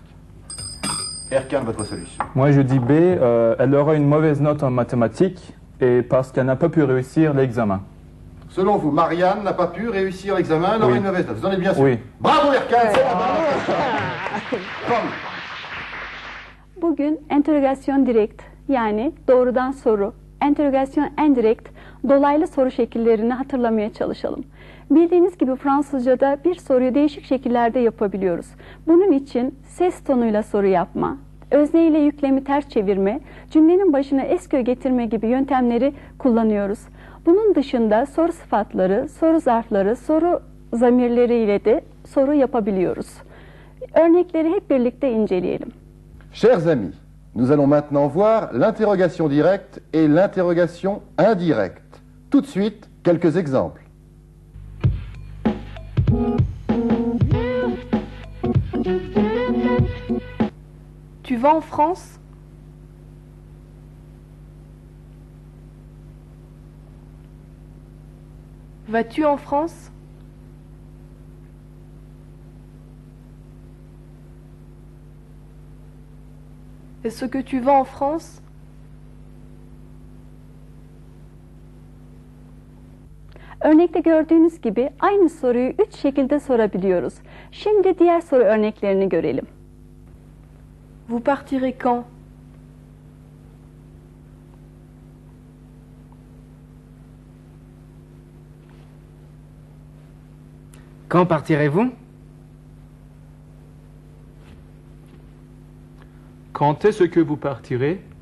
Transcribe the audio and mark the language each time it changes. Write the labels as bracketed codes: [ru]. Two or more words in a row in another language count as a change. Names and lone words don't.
[fr] Erkan, votre solution. Moi, je dis B, elle aura une mauvaise note en mathématiques et parce qu'elle n'a pas pu réussir l'examen. Selon vous, Marianne n'a pas pu réussir l'examen, elle aura Oui. une mauvaise note. Vous en êtes bien sûr? Oui. Bravo Erkan, c'est la bonne. Comme. [tr] Bugün [fr] enterogasyon direkt [tr] yani doğrudan soru, [fr] enterogasyon indirekt [tr] dolaylı soru şekillerini hatırlamaya çalışalım. Bildiğiniz gibi Fransızca'da bir soruyu değişik şekillerde yapabiliyoruz. Bunun için ses tonuyla soru yapma, özne ile yüklemi ters çevirme, cümlenin başına eskö getirme gibi yöntemleri kullanıyoruz. Bunun dışında soru sıfatları, soru zarfları, soru zamirleriyle de soru yapabiliyoruz. Örnekleri hep birlikte inceleyelim. [fr] Chers amis, nous allons maintenant voir l'interrogation directe et l'interrogation indirecte. Tout de suite, quelques exemples. Tu vas en France? Vas-tu en France? Est-ce que tu vas en France? [tr] Örnekte gördüğünüz gibi aynı soruyu 3 şekilde sorabiliyoruz. Şimdi diğer soru örneklerini görelim. [fr] Vous partirez quand? Quand partirez-vous? Quand est-ce que vous partirez?